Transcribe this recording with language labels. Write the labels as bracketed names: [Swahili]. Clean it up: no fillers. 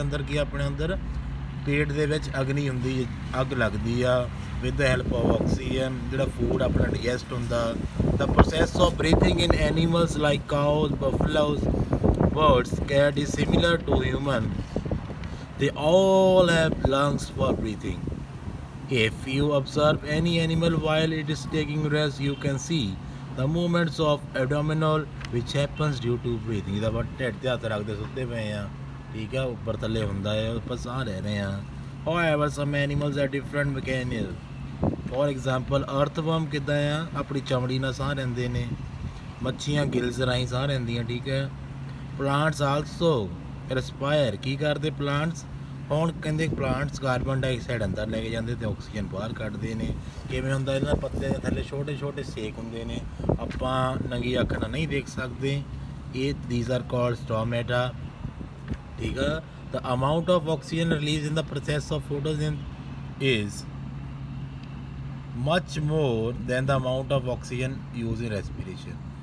[Punjabi] ਅੰਦਰ ਕੀ ਆਪਣੇ ਅੰਦਰ ਪੇਟ ਦੇ ਵਿੱਚ ਅਗਨੀ ਹੁੰਦੀ, ਅੱਗ ਲੱਗਦੀ ਆ [English] With the help of oxygen. [Punjabi] ਜਿਹੜਾ ਫੂਡ ਆਪਣਾ ਡਾਈਜੈਸਟ ਹੁੰਦਾ। [English] The process of breathing in animals like cows, buffaloes, birds, cat is similar to human. They all have lungs for breathing. If you observe any animal while it is taking rest, you can see the movements of abdominal which happens due to breathing. [Punjabi] ਇਹਦਾ but ਢਿੱਡ ਤੇ ਹੱਥ ਰੱਖਦੇ ਸੁੱਤੇ ਪਏ ਆ, ਠੀਕ ਆ, ਉੱਪਰ ਥੱਲੇ ਹੁੰਦਾ ਹੈ, ਆਪਾਂ ਸਾਹ ਲੈ ਰਹੇ ਆ। [English] However, some animals have different mechanism. For example, earthworm [Punjabi] ਕਿੱਦਾਂ ਆ? ਆਪਣੀ ਚਮੜੀ ਨਾਲ ਸਾਹ ਲੈਂਦੇ ਨੇ। ਮੱਛੀਆਂ ਗਿਲਸ ਰਾਹੀਂ ਸਾਹ ਲੈਂਦੀਆਂ, ਠੀਕ ਹੈ। [English] Plants also respire. [Punjabi] ਕੀ ਕਰਦੇ ਪਲਾਂਟਸ? ਹੁਣ ਕਹਿੰਦੇ ਪਲਾਂਟਸ ਕਾਰਬਨ ਡਾਈਆਕਸਾਈਡ ਅੰਦਰ ਲੈ ਕੇ ਜਾਂਦੇ ਤੇ ਆਕਸੀਜਨ ਬਾਹਰ ਕੱਢਦੇ ਨੇ। ਕਿਵੇਂ ਹੁੰਦਾ? ਇਹਨਾਂ ਪੱਤੇ ਦੇ ਥੱਲੇ ਛੋਟੇ ਛੋਟੇ ਸੇਕ ਹੁੰਦੇ ਨੇ, ਆਪਾਂ ਨੰਗੀ ਅੱਖ ਨਾਲ ਨਹੀਂ ਦੇਖ ਸਕਦੇ। [English] ਇਹ these are called stomata, ਠੀਕ ਆ। The amount of oxygen release in the process of photosynthesis is much more than the amount of oxygen use in respiration.